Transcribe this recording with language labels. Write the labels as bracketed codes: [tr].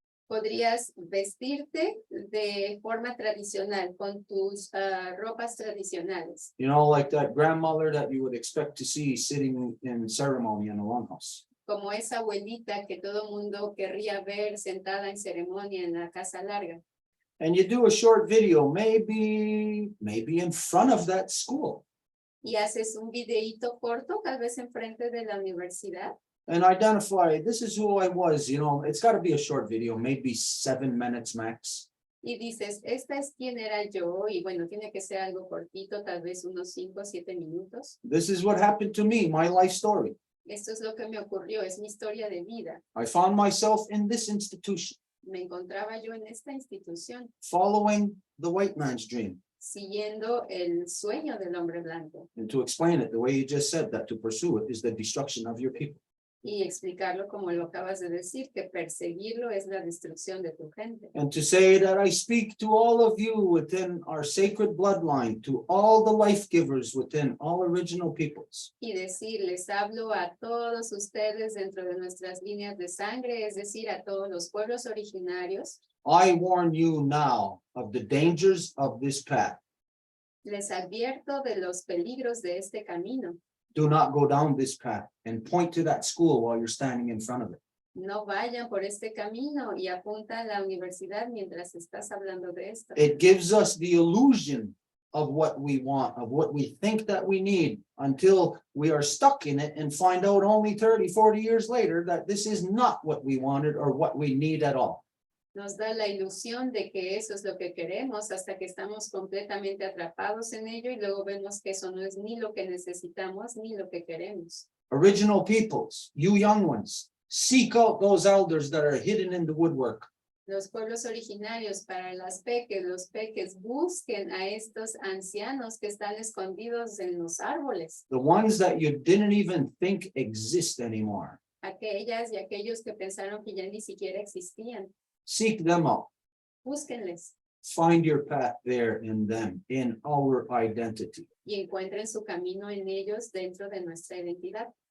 [es] Podrías vestirte de forma tradicional con tus ropas tradicionales. [en] You know, like that grandmother that you would expect to see sitting in ceremony in a longhouse. [es] Como esa abuelita que todo mundo querría ver sentada en ceremonia en la casa larga. [en] And you do a short video, maybe in front of that school. [es] Y haces un videíto corto, tal vez enfrente de la universidad. [en] And identify, this is who I was, you know, it's gotta be a short video, maybe 7 minutes max. [es] Y dices, esta es quién era yo, y bueno, tiene que ser algo cortito, tal vez unos 5 o 7 minutos. [en] This is what happened to me, my life story. [es] Esto es lo que me ocurrió, es mi historia de vida. [en] I found myself in this institution, [es] Me encontraba yo en esta institución, [en] following the white man's dream. [es] siguiendo el sueño del hombre blanco. [en] And to explain it, the way you just said that to pursue it is the destruction of your people. [es] Y explicarlo como lo acabas de decir, que perseguirlo es la destrucción de tu gente. [en] And to say that I speak to all of you within our sacred bloodline, to all the life givers within all original peoples. [es] Y decir, les hablo a todos ustedes dentro de nuestras líneas de sangre, es decir, a todos los pueblos originarios. [en] I warn you now of the dangers of this path. [es] Les advierto de los peligros de este camino. [en] Do not go down this path and point to that school while you're standing in front of it. [es] No vayan por este camino y apunta a la universidad mientras estás hablando de esto. [en] It gives us the illusion of what we want, of what we think that we need, until we are stuck in it and find out only 30, 40 years later that this is not what we wanted or what we need at all. [es] Nos da la ilusión de que eso es lo que queremos hasta que estamos completamente atrapados en ello y luego vemos que eso no es ni lo que necesitamos ni lo que queremos. [en] Original peoples, you young ones, seek out those elders that are hidden in the woodwork. [es] Los pueblos originarios, para los peques, busquen a estos ancianos que están escondidos en los árboles. [en] The ones that you didn't even think exist anymore. [es] Aquellas y aquellos que pensaron que ya ni siquiera existían. [en] Seek them out. [es] Búsquenles [en] Find your path there in them, in our identity. [es] y encuentren su camino en ellos dentro de nuestra identidad.